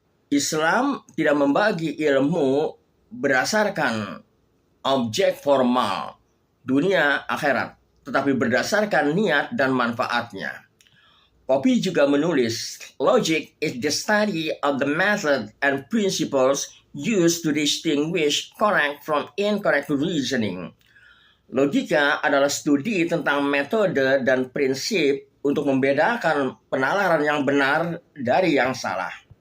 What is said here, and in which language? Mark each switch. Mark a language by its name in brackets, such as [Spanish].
[Indonesian] Islam tidak membagi ilmu berdasarkan objek formal, dunia akhirat, tetapi berdasarkan niat dan manfaatnya. Copy juga menulis, [English] logic is the study of the method and principles used to distinguish correct from incorrect reasoning. [Indonesian] Logika adalah studi tentang metode dan prinsip untuk membedakan penalaran yang benar dari yang salah.